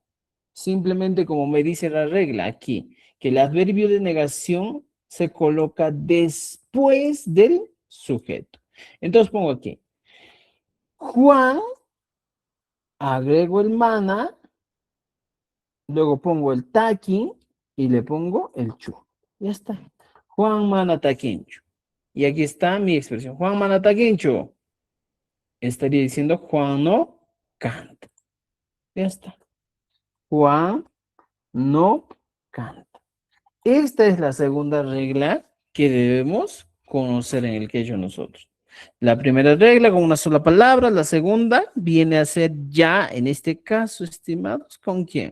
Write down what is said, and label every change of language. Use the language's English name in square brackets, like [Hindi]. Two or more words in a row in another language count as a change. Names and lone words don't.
[Spanish] Simplemente como me dice la regla aquí, que el adverbio de negación se coloca después del sujeto. Entonces pongo aquí, Juan, agrego el mana, luego pongo el taquín y le pongo el chu. Ya está. [Quechua] Juan mana taquincho. Y aquí está mi expresión. Juan mana taquincho. [Spanish] Estaría diciendo Juan no canta. Ya está. Juan no canta. Esta es la segunda regla que debemos conocer en el quechua nosotros. La primera regla con una sola palabra, la segunda viene a ser ya, en este caso, estimados, ¿con quién?